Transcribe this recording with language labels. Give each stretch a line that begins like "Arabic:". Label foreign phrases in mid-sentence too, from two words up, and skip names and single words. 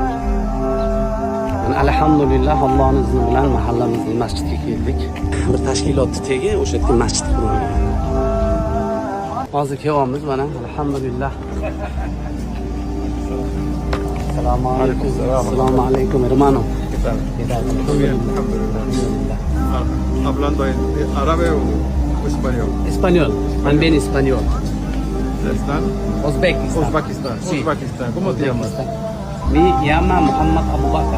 Uzbek: Alhamdulillah, Allohning izni bilan mahallamizning masjidga keldik. Bir tashkilotni tegi o'sha yerga masjid qurilgan. Hozir kelyapmiz mana, alhamdulillah.
Arabic: السلام عليكم. السلام عليكم,
Spanish: hermano. ¿Qué tal? Muy bien, alhamdulillah. ¿Hablando en árabe o español? Español, también español. ¿Están? Uzbekistan. Uzbekistán. Sí. Uzbekistán. ¿Cómo te llamas? Me llama Muhammad Abu Bakr.